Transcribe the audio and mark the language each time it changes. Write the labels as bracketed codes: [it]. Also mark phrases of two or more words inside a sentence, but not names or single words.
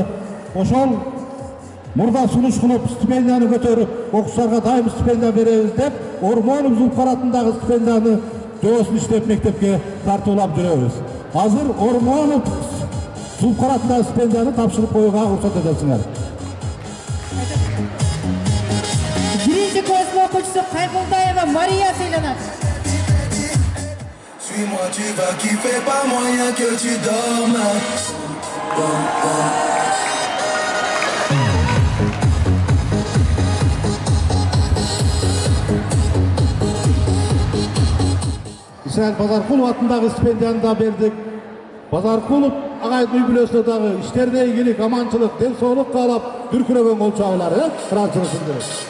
[ky] Ошол мурда сунуш кылып стипендияны көтөрүп, окуучуларга дайым стипендия беребиз деп, Ормонов Зулфкар атындагы стипендияны жоосын иштеп мектепке тартуулап жүрөбүз. Азыр Ормонов Зулфкар атындагы стипендияны тапшырып коюуга уруксат этесиңер. 1-ci классын окуучусу Кайгылдаева Мария сыйланат. [fr] Suis-moi, tu vas kiffer, pas moyen que tu dormes. [ky] Исраил Базаркулов атындагы стипендияны да бердик. Базаркулов агайдын үй бүлөсүнө дагы иштерде ийгилик, аманчылык, ден соолук каалап, дүркүрөгөн кол чабуулары, ыраазычылык билдирет.